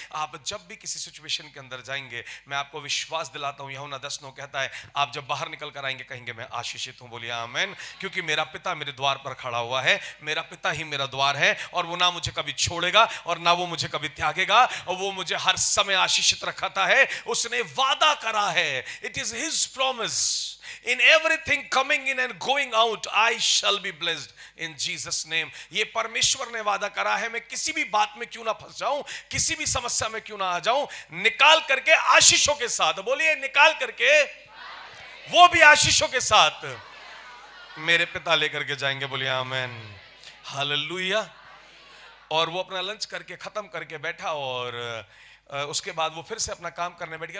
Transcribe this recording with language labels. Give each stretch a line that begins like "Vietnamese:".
Hindi: आप जब भी किसी सिचुएशन के अंदर जाएंगे, मैं आपको विश्वास दिलाता हूं, यूहन्ना 10:9 कहता है आप जब बाहर निकल कर आएंगे कहेंगे मैं आशीषित हूं। बोलिए आमीन। क्योंकि मेरा पिता मेरे द्वार पर खड़ा हुआ है, मेरा पिता ही मेरा द्वार है, और वो ना मुझे कभी छोड़ेगा और ना वो मुझे कभी त्यागेगा, और वो मुझे हर समय आशीषित रखता है। उसने वादा करा है,
English: It is his promise, in everything coming in and going out I shall be blessed in Jesus name।
Hindi: ये परमेश्वर ने वादा करा है, मैं किसी भी बात में क्यों ना फंस जाऊं, किसी भी समस्या में क्यों ना आ जाऊं, निकाल करके आशीषों के साथ, बोलिए निकाल करके, वो भी आशीषों के साथ मेरे पिता लेकर के जाएंगे। बोलिए आमीन, हालेलुया। और वो अपना लंच करके खत्म करके बैठा, और उसके बाद वो फिर से अपना काम करने बैठ गया।